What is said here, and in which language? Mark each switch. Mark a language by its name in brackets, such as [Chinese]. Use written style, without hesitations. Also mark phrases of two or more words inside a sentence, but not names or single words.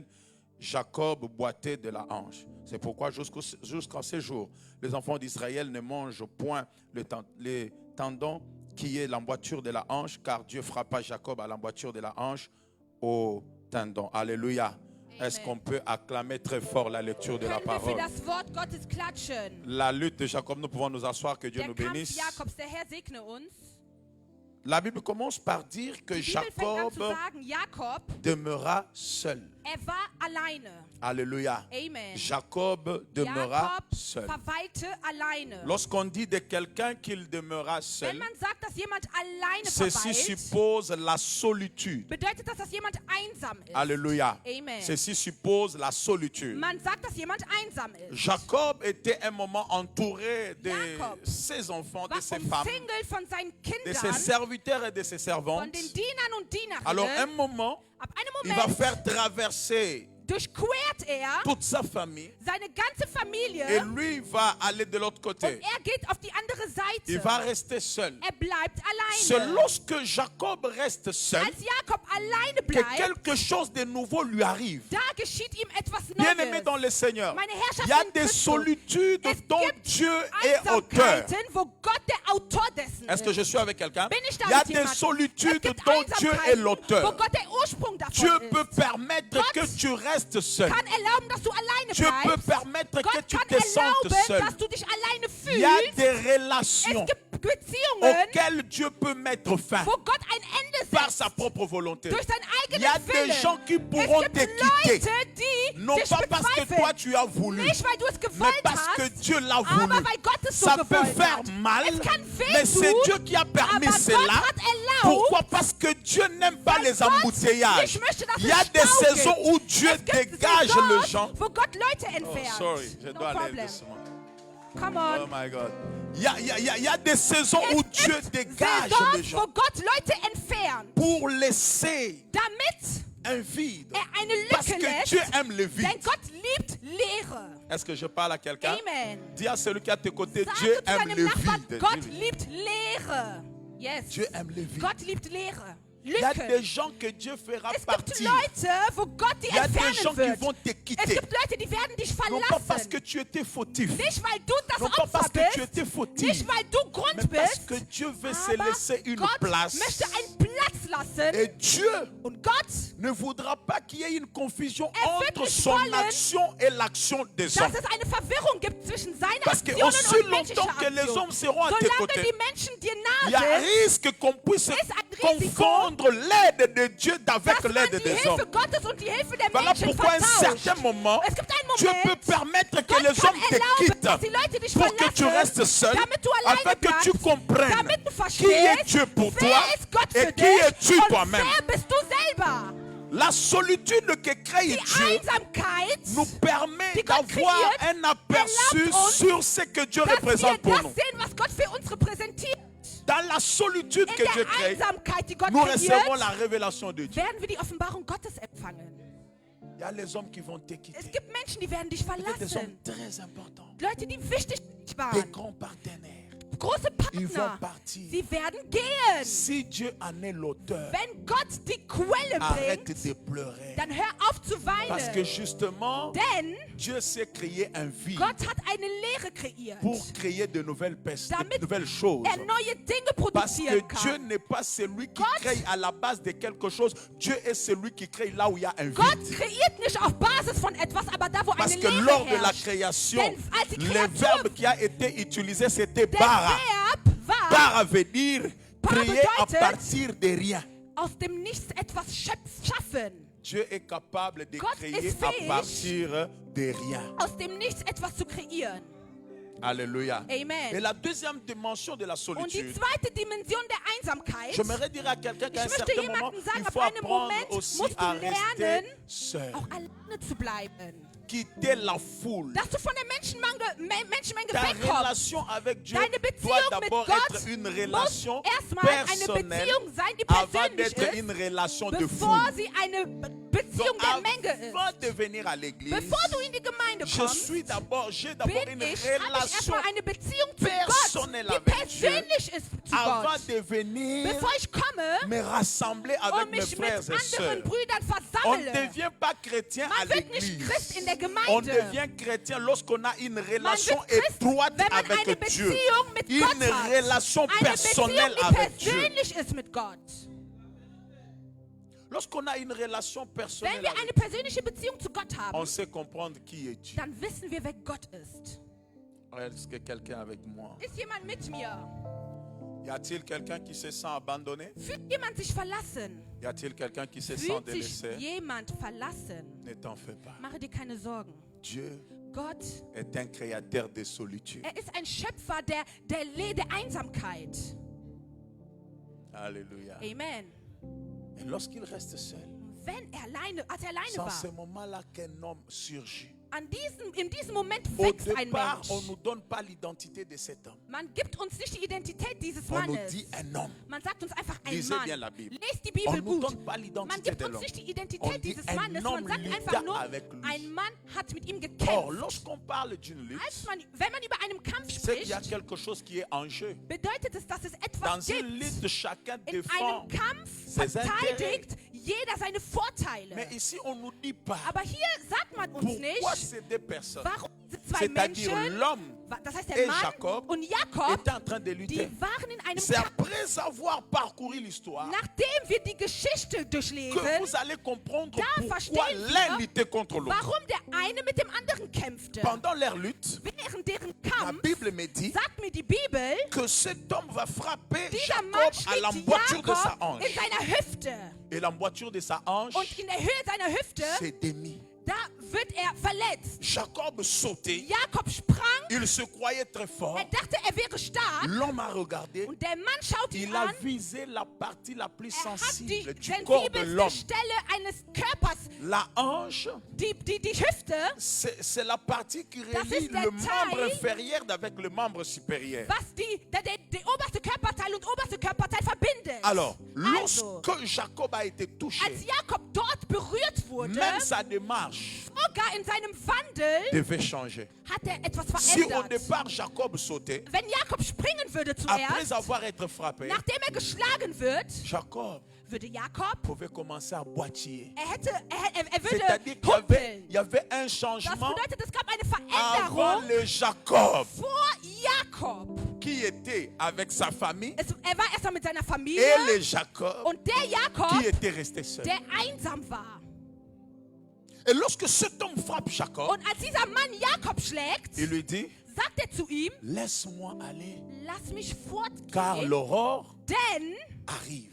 [French] Jacob boitait de la hanche. C'est pourquoi jusqu'en ces jours, les enfants d'Israël ne mangent point les tendons qui est l'emboîture de la hanche, car Dieu frappa Jacob à l'emboîture de la hanche au tendon. Alléluia. Est-ce qu'on peut acclamer très fort la lecture de la [German] können wir für [French] parole? [German] das Wort Gottes klatschen? [French] La lutte de Jacob, nous pouvons nous asseoir, que Dieu [German] Der [French] nous [German] Kampf [French] bénisse. [German] Jakobs, der Herr segne uns. [French] La Bible commence par dire que [German] Die Bibel fängt an [French] Jacob [German] zu sagen, Jakob, [French] demeura seul. [German] war alleine. [French] Alléluia. [German] Amen. [French] Jacob demeura [German] Jakob [French] seul. [German] verweilte alleine. [French] Lorsqu'on dit de quelqu'un qu'il demeura [German] Wenn [French] seul, [German] man sagt, dass jemand alleine [French] ceci [German] verweilt, [French] suppose la solitude. [German] bedeutet das, dass jemand einsam ist. [French] Alléluia. [German] Amen. [French] Ceci suppose la solitude. [German] Man sagt, dass jemand einsam ist. [French] Jacob était un moment entouré de [German] Jacob [French] ses enfants, de [German] War [French] ses femmes, [German] umsingelt von seinen [French] de ses [German] Kindern, [French] serviteurs et de ses [German] von [French] servantes. [German] den Dienern und Dienerinnen. [French] Alors un moment, [German] Ab einem [French] il va [German] Moment [French] faire traverser [German] durchquert er [French] toute sa famille [German] seine ganze Familie [French] et lui va aller de l'autre [German] und [French] côté. [German] er geht auf die andere Seite. [French] Il va rester seul. [German] Er bleibt [French] C'est [German] alleine. [French] lorsque Jacob reste seul [German] Als Jakob alleine [French] que [German] bleibt, [French] quelque chose de nouveau lui arrive. [German] da geschieht ihm etwas [French] Bien-aimé [German] Neues. [French] dans le Seigneur, [German] Meine Herrschaft [French] il y a [German] in [French] des [German] Christus. [French] solitudes [German] Es [French] dont [German] gibt [French] Dieu est auteur. [German] Einsamkeiten, wo Gott der Autor dessen [French] Est-ce que je [German] ist. [French] suis avec quelqu'un? [German] Bin ich da [French] Il y a [German] mit [French] des [German] jemandem? [French] solitudes [German] Es gibt [French] dont Dieu est [German] Einsamkeiten, wo [French] l'auteur. [German] Gott der Ursprung [French] Dieu [German] davon [French] peut [German] ist. [French] permettre [German] Gott [French] que tu restes seul. [German] Kann erlauben, dass du alleine [French] Dieu peut [German] bleibst. [French] permettre que [German] Gott [French] tu [German] kann [French] te sentes [German] erlauben, [French] seul. [German] dass du dich alleine [French] Il y a [German] fühlst. [French] des [German] Es [French] relations [German] gibt Beziehungen, [French] auxquelles Dieu peut mettre fin [German] wo Gott ein Ende [French] par [German] setzt [French] sa propre volonté. [German] durch sein [French] Il y a [German] eigenes [French] des [German] Willen. [French] gens qui [German] Es [French] pourront [German] gibt [French] te quitter, [German] Leute, die [French] non [German] dich [French] pas parce que [German] bezweifeln. [French] toi tu as voulu, [German] Nicht, weil du es [French] mais [German] gewollt [French] parce que [German] hast, [French] Dieu l'a [German] aber [French] voulu. [German] weil Gott es so [French] Ça peut [German] gewollt [French] faire [German] hat. [French] mal, [German] Es kann [French] mais c'est [German] wehtun, [French] Dieu qui a permis [German] aber [French] cela. [German] Gott hat erlaubt, [French] Pourquoi? Parce que Dieu n'aime pas [German] weil [French] les [German] Gott [French] embouteillages. [German] nicht möchte, dass [French] Il y a [German] es [French] des [German] Stau [French] saisons [German] gibt. [French] où Dieu [German] Es gibt [French] dégage [German] Saisons, [French] les gens. [German] wo Gott Leute [French] Oh, [German] entfernt. [French] sorry, je [English] No [French] dois aller [English] problem. [French] doucement. [English] Come Oh on. my God. [French] Il y a des saisons où [German] Es [French] Dieu [German] gibt [French] dégage les [German] Saisons, [French] gens [German] wo Gott Leute entfernt, [French] pour laisser [German] damit [French] un vide. [German] eine [French] Parce [German] Lücke [French] que [German] lässt. [French] Dieu aime le vide. [German] Denn Gott liebt Leere. [French] Est-ce que je parle à quelqu'un? [German] Amen. [French] Dis à celui qui est à tes côtés, Dieu [German] Sage zu [French] aime [German] deinem [French] le [German] Nachbarn, [French] vide. [German] Gott [French] Dis-lui. [German] liebt Leere. [French] Yes. Dieu aime le vide. [German] Gott liebt Leere. [French] Il y a [German] Lücken. [French] des gens que Dieu fera [German] Es gibt [French] partir. [German] Leute, wo Gott die [French] Il y a des gens [German] entfernen [French] qui [German] wird. [French] vont te [German] Es [French] quitter. [German] gibt Leute, die werden dich [French] Non pas parce [German] verlassen. [French] que tu étais fautif. [German] Nicht, weil du das [French] Non pas [German] Opfer [French] parce que tu [German] bist. [French] étais fautif. [German] Nicht, weil du [French] Mais [German] Grund [French] parce [German] bist. [French] que Dieu veut se [German] Aber [French] laisser une [German] Gott [French] place. [German] möchte einen Platz lassen. [French] Et Dieu [German] Und Gott, [French] ne voudra pas qu'il y ait une confusion [German] wird [French] entre [German] nicht [French] son [German] wollen, [French] action et l'action des hommes. [German] dass es eine Verwirrung gibt zwischen seiner [French] Parce que [German] Aktion [French] aussi [German] und menschlicher [French] longtemps que les [German] Aktion. [French] hommes seront à tes [German] Solange [French] côtés, [German] die Menschen dir [French] il y a [German] nahe [French] un [German] sind, [French] risque qu'on puisse [German] ist ein Risiko, [French] confondre l'aide de Dieu avec [German] dass man [French] l'aide [German] die [French] des [German] Hilfe [French] hommes. [German] Gottes und die Hilfe der [French] Voilà [German] Menschen [French] pourquoi à un [German] vertauscht. [French] certain moment, [German] Es gibt einen [French] Dieu [German] Moment, [French] peut permettre que [German] Gott [French] les [German] kann [French] hommes te [German] erlauben, [French] quittent [German] dass die Leute dich [French] pour que tu [German] verlassen, [French] restes seul, [German] damit du [French] afin [German] alleine [French] que tu [German] bleibst, [French] comprennes [German] damit du [French] qui est [German] verstehst, [French] Dieu pour [German] wer [French] toi [German] ist Gott [French] et [German] für [French] qui [German] dich [French] es-tu [German] und [French] toi-même. [German] wer bist du selber. [French] La solitude que crée [German] Die [French] Dieu [German] Einsamkeit, [French] nous permet [German] die Gott [French] d'avoir [German] kreiert, [French] un aperçu [German] erlaubt uns, [French] sur ce que Dieu [German] dass wir [French] représente pour [German] das [French] nous. [German] sehen, was Gott für uns repräsentiert. [French] Dans la solitude [German] In [French] que Dieu [German] der [French] crée, [German] Einsamkeit, die Gott [French] nous recevons [German] kreiert, [French] la révélation de Dieu. [German] werden wir die Offenbarung Gottes empfangen. [French] Il y a les hommes qui vont te [German] Es [French] quitter. [German] gibt Menschen, die werden dich [French] Peut-être des hommes [German] verlassen. [French] très importants, [German] Leute, die wichtig [French] des [German] waren. [French] grands partenaires. [German] Große [French] Ils vont [German] Partner. [French] partir. [German] Sie werden gehen. [French] Si Dieu en est l'auteur, [German] Wenn Gott die Quelle [French] arrête [German] bringt, [French] de pleurer. [German] dann hör auf zu [French] Parce que [German] weinen. [French] justement, [German] Denn [French] Dieu sait créer un vide [German] Gott hat eine Lehre kreiert, [French] pour créer de nouvelles [German] damit [French] nouvelles choses. [German] neue Dinge [French] Parce que [German] produzieren [French] Dieu [German] kann. [French] n'est pas celui qui [German] Gott- [French] crée à la base de quelque chose. Dieu est celui qui crée là où il y a un [German] Gott [French] vide. [German] kreiert nicht auf Basis von etwas, aber da, wo [French] Parce [German] eine [French] que [German] Lehre [French] lors de la [German] herrscht. [French] création, [German] Denn als die [French] le [German] Kreatur- [French] verbe qui a été utilisé, c'était [German] Der [French] bara. [German] Verb war, [French] Bara veut dire [German] Bara [French] créer à [German] bedeutet- [French] partir de rien. [German] aus dem Nichts etwas schaffen. [French] Dieu est capable de [German] Gott [French] créer [German] ist [French] à [German] fähig, [French] partir de rien. [German] Aus dem Nichts etwas zu kreieren. [French] Alléluia. [German] Amen. [French] Et la deuxième dimension de la [German] Und die [French] solitude, [German] zweite Dimension der Einsamkeit, [French] j'aimerais dire à quelqu'un qu'à un [German] ich möchte [French] certain moment, [German] jemandem sagen, [French] il [German] ab [French] faut [German] einem [French] apprendre [German] Moment [French] aussi [German] musst du [French] à rester [German] lernen, [French] seul. [German] auch alleine zu bleiben. [French] Quitter la foule. [German] Dass du von der Menschenmenge [French] Ta [German] wegkommst. [French] relation avec Dieu [German] Deine [French] doit [German] Beziehung mit [French] d'abord [German] Gott [French] être une [German] muss [French] relation [German] erstmal eine [French] personnelle [German] Beziehung sein, die [French] avant [German] persönlich [French] d'être [German] ist, [French] une relation de [German] bevor [French] foule. [German] sie eine Beziehung [French] Donc, [German] der Menge ist. [French] avant de venir à l'église, [German] Bevor du in die Gemeinde [French] j'ai [German] kommst, [French] d'abord [German] habe [French] une [German] ich [French] relation [German] erstmal eine Beziehung zu Gott, [French] personnelle [German] die [French] avec Dieu [German] persönlich ist zu [French] avant [German] Gott. [French] de venir [German] Bevor ich komme [French] me rassembler [German] und [French] avec mes [German] mich mit [French] frères et [German] anderen [French] sœurs. [German] Brüdern [French] On ne [German] versammle. [French] devient pas chrétien à [German] Man wird nicht Christ [French] l'église. [German] in der [French] On [German] Gemeinde. [French] devient chrétien lorsqu'on a une [German] Man [French] relation [German] wird Christ, [French] étroite [German] wenn man eine [French] avec Dieu. [German] Beziehung mit [French] Une [German] Gott hat. [French] relation [German] Eine Beziehung, [French] personnelle [German] die [French] avec Dieu. [German] persönlich ist mit Gott. [French] Lorsqu'on a une relation [German] Wenn [French] personnelle [German] wir [French] avec [German] eine persönliche Beziehung zu Gott [French] on [German] haben, [French] sait comprendre qui est Dieu. [German] dann wissen wir, wer Gott ist. [French] Est-ce que quelqu'un avec moi? [German] Ist jemand mit mir? [French] Y a-t-il quelqu'un qui se sent abandonné? [German] Fühlt jemand sich verlassen? [French] Y a-t-il quelqu'un qui se sent [German] Fühlt sich [French] délaissé? [German] jemand verlassen? [French] Ne t'en fais pas. [German] Mache dir keine Sorgen. [French] Dieu [German] Gott, [French] est un créateur de solitude. [German] er ist ein Schöpfer der Einsamkeit. [French] Alléluia. [German] Amen. [French] Et lorsqu'il reste seul, [German] Als er alleine [French] c'est en ce [German] war, [French] moment-là qu'un homme surgit. [German] in diesem Moment [French] Au [German] wächst ein [French] départ, [German] Mensch. [French] on ne nous donne pas l'identité de cet homme. [German] Man gibt uns nicht die Identität dieses [French] On nous [German] Mannes. [French] dit un homme. [German] Man sagt uns einfach ein [French] Lisez bien la [German] Mann. [French] Bible. [German] Lest die [French] On [German] Bibel [French] ne nous [German] gut. [French] donne pas [German] Man [French] l'identité [German] gibt [French] de [German] uns [French] l'homme. [German] nicht die [French] On [German] Identität [French] dit [German] dieses [French] un [German] Mannes. Man [French] homme [German] sagt [French] lutta [German] einfach nur, [French] avec lui. [German] ein Mann hat mit ihm [French] Or, [German] gekämpft. [French] lorsqu'on parle d'une lutte, [German] Wenn man über einen Kampf [French] c'est qu'il y a [German] spricht, [French] quelque chose qui est en jeu. [German] bedeutet es, dass es [French] Dans [German] etwas [French] une [German] gibt. [French] lutte, chacun [German] In [French] défend [German] einem Kampf [French] ses [German] verteidigt jeder seine Vorteile. [French] Mais ici, on ne nous dit pas [German] Aber hier sagt man uns [French] pourquoi [German] nicht, [French] ces deux personnes, [German] warum diese zwei [French] c'est-à-dire [German] Menschen, [French] l'homme [German] Das heißt, der [French] et [German] Mann [French] Jacob [German] und Jakob, [French] étaient en train de [German] die [French] lutter. [German] waren in einem [French] C'est [German] Kampf. [French] après avoir parcouru l'histoire [German] Nachdem wir die Geschichte [French] que [German] durchlesen, [French] vous allez comprendre [German] Da [French] pourquoi [German] verstehen wir, [French] l'un luttait contre l'autre. [German] warum der eine mit dem anderen kämpfte. [French] Pendant leur lutte, [German] Während deren [French] la [German] Kampf, [French] Bible me dit [German] sagt mir die Bibel, [French] que cet homme va frapper [German] dieser Mann [French] Jacob à [German] schlägt [French] l'emboîture de sa [German] Jakob [French] hanche. [German] in seiner Hüfte. [French] Et l'emboîture de sa hanche, [German] Und in der Höhe seiner Hüfte, [French] c'est Demi. [German] da wird er verletzt. [French] Jacob sautait, [German] Jakob sprang, [French] il se croyait très fort. [German] er dachte, er wäre stark. [French] L'homme a regardé, [German] Und der Mann schaut ihn [French] il a [German] an. [French] visé la partie la plus [German] Er hat die [French] sensible du corps de l'homme. [German] sensibelste Stelle eines Körpers, [French] La hanche, [German] die Hüfte. [French] c'est la partie qui [German] Das [French] relie [German] ist der [French] le membre [German] Teil, [French] inférieur avec le membre supérieur. [German] Was die oberste Körperteil und oberste Körperteil verbindet. [French] Alors, [German] Also, [French] lorsque Jacob a été touché, [German] als Jakob dort berührt wurde, [French] même sa démarche [German] sogar in seinem Wandel, [French] devait changer. [German] hat er etwas [French] Si au [German] verändert. [French] départ Jacob sautait, [German] Wenn Jakob springen würde [French] après [German] zuerst, [French] avoir été frappé, [German] nachdem er geschlagen wird, [French] Jacob [German] würde Jakob, [French] pouvait commencer à boitiller. [German] er würde [French] C'est-à-dire qu'il [German] humpeln. [French] y avait un [German] Das [French] changement [German] bedeutet, es gab eine [French] avant [German] Veränderung [French] le Jacob [German] vor Jakob. [French] qui était avec sa famille [German] Er war erstmal mit seiner Familie [French] et le Jacob [German] und der Jakob, [French] qui était resté seul. [German] der einsam war. [French] Et lorsque cet homme frappe Jacob, [German] Und als dieser Mann Jakob schlägt, [French] il lui dit, [German] sagt er zu ihm, [French] laisse-moi aller, [German] lass mich [French] car [German] fortgehen, [French] l'aurore [German] denn [French] arrive.